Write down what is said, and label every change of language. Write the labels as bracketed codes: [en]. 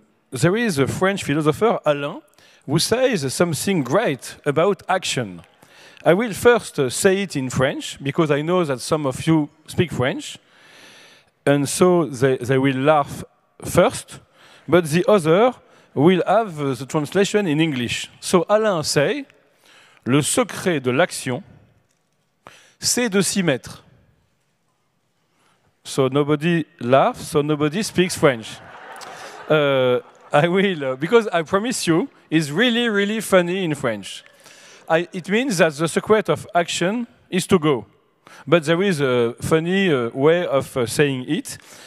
[en] There is a French philosopher, Alain, who says something great about action. I will first say it in French, because I know that some of you speak French, and so they will laugh first, but the other will have the translation in English. So Alain say, [fr] le secret de l'action, c'est de s'y mettre. [en] So nobody laughs, so nobody speaks French. I will, because I promise you, it's really, really funny in French. It means that the secret of action is to go. But there is a funny way of saying it.